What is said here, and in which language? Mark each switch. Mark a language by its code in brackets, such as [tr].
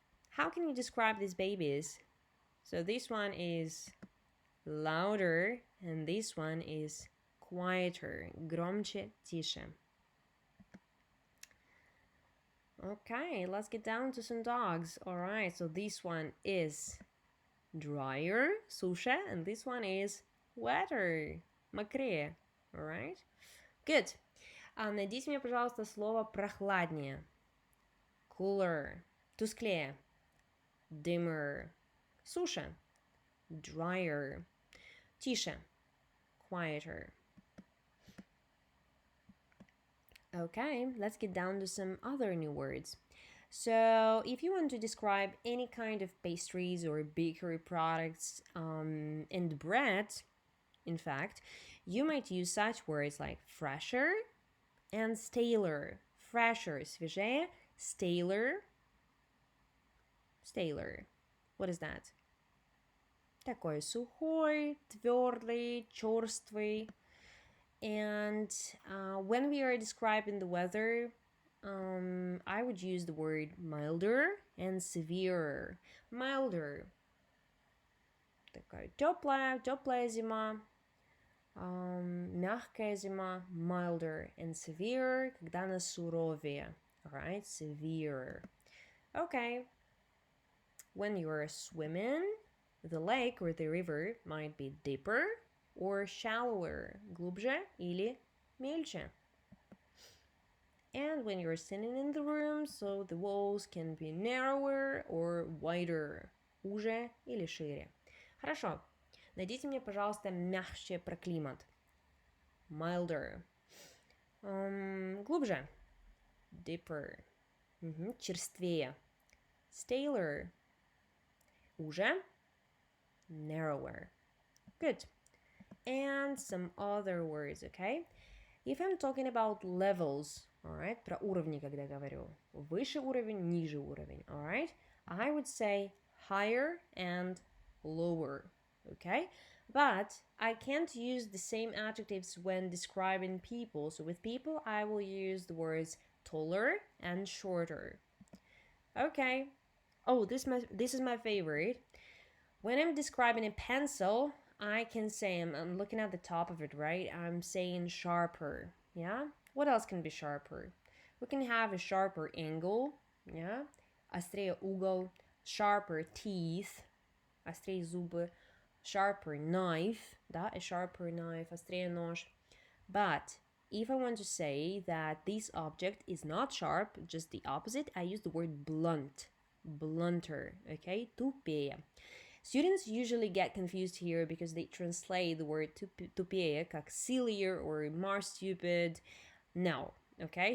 [en] How can you describe these babies? So this one is louder and this one is quieter, [ru] громче, тише. [en] Okay, let's get down to some dogs. All right, so this one is drier, суше, and this one is wetter, мокрее. All right? Good. [ru] Найдите мне, пожалуйста, слово прохладнее. [en] Cooler, тусклее, dimmer, суше, drier, тише, quieter. Okay, let's get down to some other new words. So, if you want to describe any kind of pastries or bakery products and bread, in fact, you might use such words like fresher and staler. Fresher, свежее, staler, staler. What is that? [ru] Такой сухой, твердый, черствый. [en] And when we are describing the weather, I would use the word milder and severe. [ru] Milder. Такая теплая зима. Мягкая зима. Milder. [en] And severe, [ru] когда она суровее. [en] Alright, severe. Okay. When you are swimming, the lake or the river might be deeper or shallower, [ru] глубже или мельче. [en] And when you're sitting in the room, so the walls can be narrower or wider, [ru] уже или шире. Хорошо. Найдите мне, пожалуйста, мягче про климат. [en] Milder. Глубже. Deeper. Черствее. Staler. Уже. Narrower. Good. And some other words, okay? If I'm talking about levels, alright, [ru] про уровни, когда говорю, выше уровень, ниже уровень, [en] alright, I would say higher and lower, okay? But I can't use the same adjectives when describing people. So with people, I will use the words taller and shorter. Okay. Oh, this is my favorite. When I'm describing a pencil, I can say, I'm looking at the top of it, right? I'm saying sharper, yeah? What else can be sharper? We can have a sharper angle, yeah? [ru] Острее угол, [en] sharper teeth, [ru] острее зубы, [en] sharper knife, [ru] да? [en] A sharper knife, [ru] острее нож. [en] But if I want to say that this object is not sharp, just the opposite, I use the word blunt, blunter, okay? Тупее. Students usually get confused here because they translate the word tupее как sillier or more stupid. No, okay?